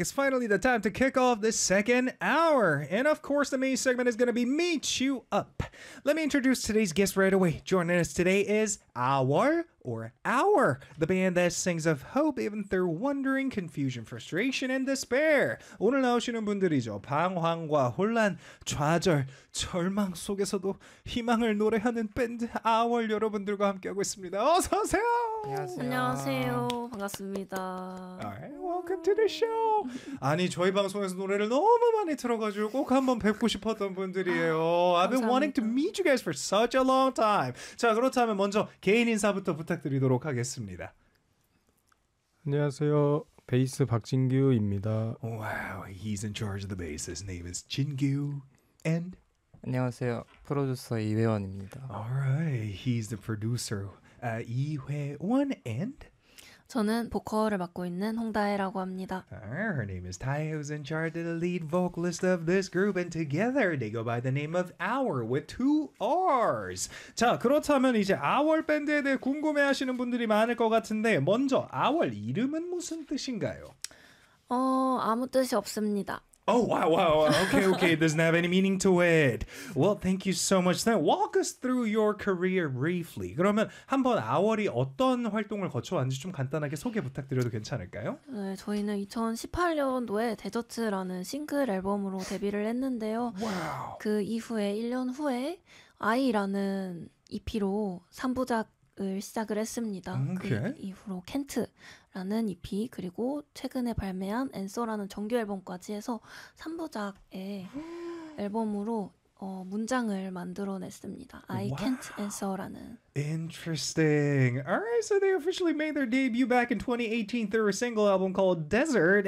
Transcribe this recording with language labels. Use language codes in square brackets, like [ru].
[en] It's finally the time to kick off the second hour. And of course, the main segment is going to be Meet You Up. Let me introduce today's guest right away. Joining us today is Our, the band that sings of hope even through wandering, confusion, frustration, and despair. [ko] 오늘 나오시는 분들이죠. 방황과 혼란, 좌절, 절망 속에서도 희망을 노래하는 밴드 Our 여러분들과 함께하고 있습니다. 어서 오세요. 안녕하세요. 반갑습니다. [en] Alright, welcome to the show. [ko] 아니 저희 방송에서 노래를 너무 많이 틀어가지고 꼭 한번 뵙고 싶었던 분들이에요. [en] I've been wanting to meet you guys for such a long time. [ko] 자 그렇다면 먼저 개인 인사부터 부탁드리도록 하겠습니다. 안녕하세요. 베이스 박진규입니다. [en] Wow, he's in charge of the bass. His name is Jingyu. And [ko] 안녕하세요. 프로듀서 이회원입니다. [en] All right. He's the producer. 이회원 and [ko] 저는 보컬을 맡고 있는 홍다혜라고 합니다. [en] Her name is Tae, who's in charge of the lead vocalist of this group, and together they go by the name of Our with two R's. [ko] 자, 그렇다면 이제 Our 밴드에 대해 궁금해하시는 분들이 많을 것 같은데 먼저 Our 이름은 무슨 뜻인가요? 아무 뜻이 없습니다. [en] Oh, wow. Okay. It doesn't have any meaning to it. Well, thank you so much. Then walk us through your career briefly. [ko] 그러면 한번 아월이 어떤 활동을 거쳐왔는지 좀 간단하게 소개 부탁드려도 괜찮을까요? 네, 저희는 2018년도에 데저트라는 싱글 앨범으로 데뷔를 했는데요. [en] Wow. [ko] 그 이후에 1년 후에 I라는 EP로 3부작 을 시작을 했습니다. [en] Okay. [ko] 그 이후로 켄트라는 EP 그리고 최근에 발매한 엔서라는 정규 앨범까지 해서 3부작의 앨범으로 문장을 만들어냈습니다. [en] I wow. can't answer라는. Interesting. Alright, so they officially made their debut back in 2018 through a single album called Desert.